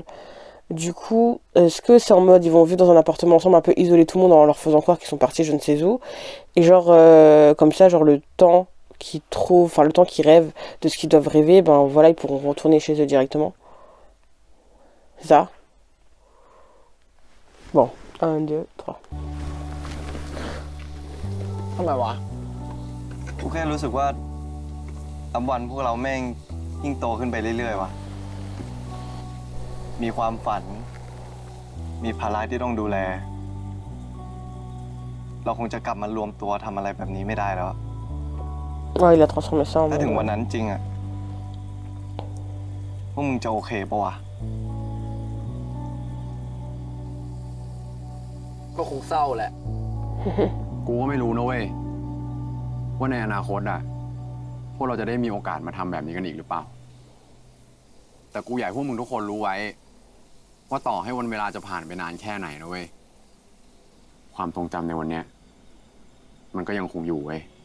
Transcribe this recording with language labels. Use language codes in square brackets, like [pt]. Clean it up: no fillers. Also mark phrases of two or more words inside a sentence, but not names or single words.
[fr] Du coup, est-ce que c'est en mode ils vont vivre dans un appartement ensemble, un peu isoler tout le monde en leur faisant croire qu'ils sont partis je ne sais où, et genre comme ça, genre le temps qu'ils trouvent, enfin le temps qu'ils rêvent de ce qu'ils doivent rêver, ben voilà, ils pourront retourner chez eux directement. C'est ça? Bon, 1, 2, 3. [th] ทำไมวะ กูแค่รู้สึกว่านับวันพวกเราแม่งยิ่งโตขึ้นไปเรื่อยๆว่ะ มีความฝัน มีภาระที่ต้องดูแล เราคงจะกลับมารวมตัวทำอะไรแบบนี้ไม่ได้แล้ว [fr] Ouais, il a transformé ça en [th] ถ้า [fr] mode... [th] ถึงวันนั้นจริงอ่ะ พวกมึงจะโอเคปะวะ ก็คงเศร้าแหละ กูก็ไม่รู้นะเว้ยว่าในอนาคตอะพวกเราจะได้มีโอกาสมาทำแบบนี้กันอีกหรือเปล่าแต่กูอยากให้พวกมึงทุกคนรู้ไว้ว่าต่อให้วันเวลาจะผ่านไปนานแค่ไหนนะเว้ยความทรงจำในวันเนี้ยมันก็ยังคงอยู่เว้ย